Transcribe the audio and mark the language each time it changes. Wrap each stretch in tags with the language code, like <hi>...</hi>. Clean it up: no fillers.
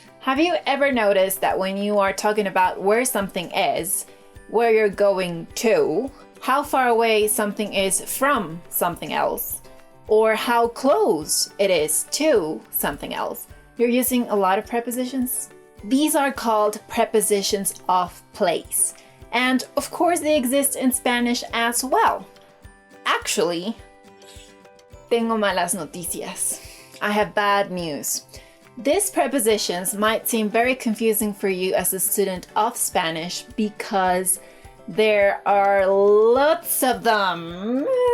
<en>Have you ever noticed that when you are talking about where something is, where you're going to, how far away something is from something else, or how close it is to something else, you're using a lot of prepositions? These are called prepositions of place. And of course they exist in Spanish as well.</en> <es>Actually, tengo malas noticias.</es> <en>I have bad news. These prepositions might seem very confusing for you as a student of Spanish because there are lots of them.</en>